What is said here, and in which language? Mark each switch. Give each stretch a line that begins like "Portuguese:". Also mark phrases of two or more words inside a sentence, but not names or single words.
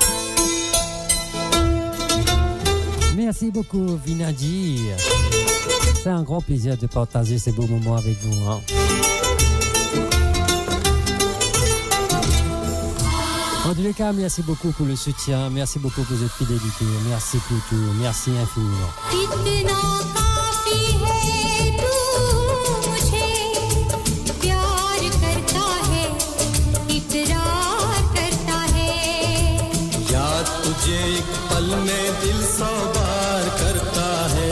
French: Merci beaucoup, Vinadji. c'est un grand plaisir de partager ces beaux moments avec vous. Hein. En tous les cas, merci beaucoup pour le soutien, merci beaucoup pour votre fidélité, merci pour tout, merci infiniment.
Hindi: तुझे एक पल में दिल सौ बार करता है